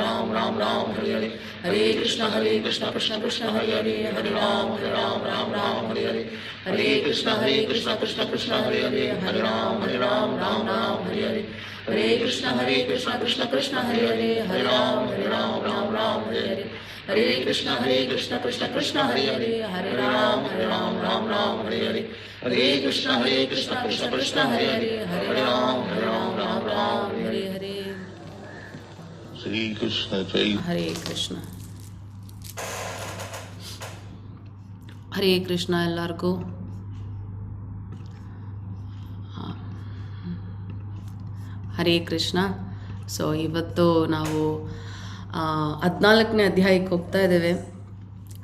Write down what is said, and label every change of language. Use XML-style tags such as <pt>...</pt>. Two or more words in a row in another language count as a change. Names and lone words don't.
<sa>हरे हरे हरे कृष्ण कृष्ण कृष्ण हरे हरे हरे राम हरे हरे हरे कृष्ण कृष्ण कृष्ण कृष्ण हरे हरे हरे राम हरे हरे हरे कृष्ण कृष्ण कृष्ण कृष्ण हरे हरे हरे राम हरे हरे हरे कृष्ण कृष्ण कृष्ण कृष्ण हरे हरे हरे राम हरे हरे हरे कृष्ण कृष्ण कृष्ण कृष्ण हरे हरे हरे राम हरे हरे</sa> <hi>श्री कृष्ण जय</hi> <sa>हरे कृष्ण</sa> <kn>ಹರೇ ಕೃಷ್ಣ ಎಲ್ಲರಿಗೂ ಹರೇ ಕೃಷ್ಣ. ಇವತ್ತು ನಾವು 14ನೇ ಅಧ್ಯಾಯಕ್ಕೆ ಹೋಗ್ತಾ ಇದ್ದೇವೆ.</kn>